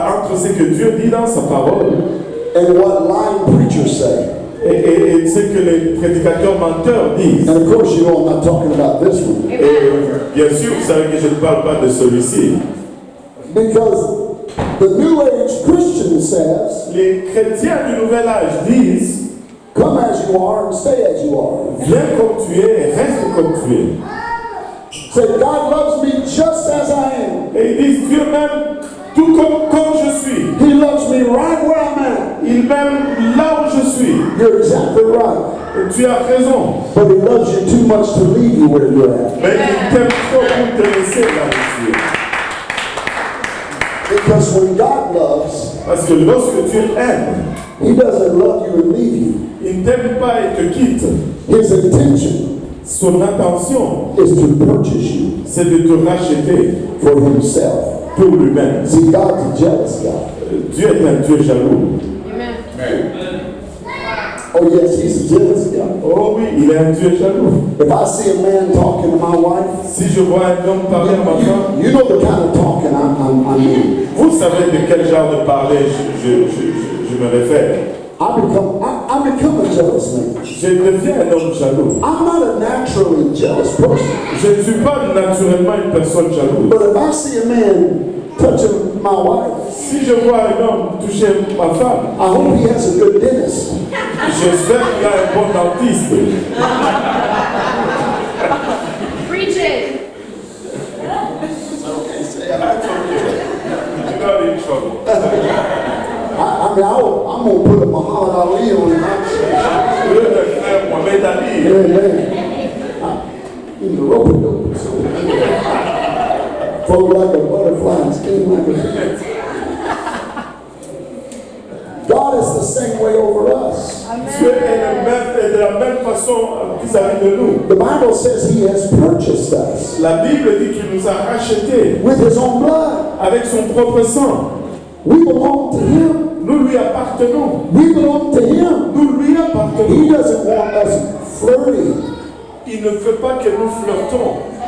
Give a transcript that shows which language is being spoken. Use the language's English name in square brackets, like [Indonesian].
[French] entre ce que Dieu dit dans sa parole [English] and what lying preachers say. [French] et ce que les prédicateurs menteurs disent. [English] And of course, you know I'm not talking about this one. [French] Et bien sûr, vous savez que je ne parle pas de celui-ci. [English] Because the New Age Christian says, [French] Les chrétiens du Nouvel Âge disent, [English] come as you are and stay as you are. [French] viens comme tu es et reste comme tu es. [English] Say, God loves me just as I am. [French] Et ils disent, Dieu m'aime tout comme je suis. [English] He loves me right where I'm at. [French] Il m'aime là où je suis. [English] You're exactly right. [French] Et tu as raison. [English] But he loves you too much to leave you where you're at. [French] Mais il t'aime trop pour te laisser là où tu es. [English] Because when God loves, [French] Parce que lorsque Dieu aime, [English] he doesn't love you and leave you. [French] il ne t'aime pas et te quitte. [English] His intention [French] Son intention, [English] is to purchase you [French] c'est de te racheter [English] for himself. [French] pour lui-même. [English] See, God's a jealous God. [French] Dieu est un Dieu jaloux. [English] Amen. Oh yes, he's a jealous God. [French] Oh oui, il est un Dieu jaloux. [English] If I see a man talking to my wife, [French] Si je vois un homme parler à ma femme, [English] you know the kind of talking I mean. [French] vous savez de quel genre de parler je me réfère. [English] I become a jealous man. [French] Je deviens un homme jaloux. [English] I'm not a naturally jealous person. [French] Je ne suis pas naturellement une personne jalouse. [English] But if I see a man touching my wife, [French] Si je vois un homme toucher ma femme, [English] I hope he has a good dentist. [French] j'espère qu'il a un bon dentiste. [English] Preach it. You're not in trouble. I mean, I'm going to put a Muhammad Ali on him. [French] Je veux le frère Mohamed Ali. [English] In the rope dope. Float like a butterfly and sting like a God is the same way over us. [French] Dieu est de la même façon vis-à-vis de nous. [English] The Bible says he has purchased us [French] La Bible dit qu'il nous a rachetés [English] with his own blood. [French] avec son propre sang. [English] We belong to him. [French] Nous lui appartenons. [English] We belong to him. [French] Nous lui appartenons. [English] He doesn't want us flirting. [French] Il ne veut pas que nous flirtons.